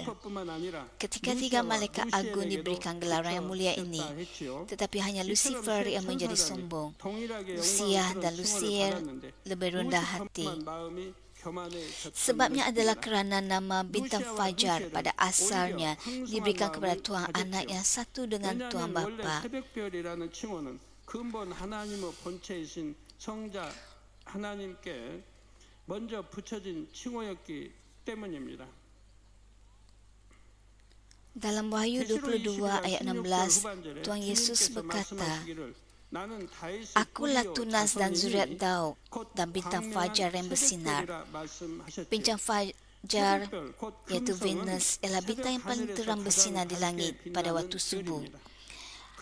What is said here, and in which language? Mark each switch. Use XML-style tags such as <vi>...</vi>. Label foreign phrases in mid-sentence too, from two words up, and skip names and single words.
<ms>Ketika 3 malaikat agung diberikan gelaran yang mulia ini, tetapi hanya Lucifer yang menjadi sombong. Lucia dan Luciel lebih rendah hati. Sebabnya adalah kerana nama bintang fajar pada asalnya diberikan kepada Tuhan Anak yang satu dengan Tuhan Bapa.</ms> <ko>먼저 붙여진 칭호였기 때문입니다.</ko> <ms>Dalam Wahyu 22 ayat 16, Tuhan Yesus berkata, Akulah tunas dan zuriat Daud dan bintang fajar yang bersinar. Bintang fajar, iaitu Venus, ialah bintang yang paling terang bersinar di langit pada waktu subuh.</ms>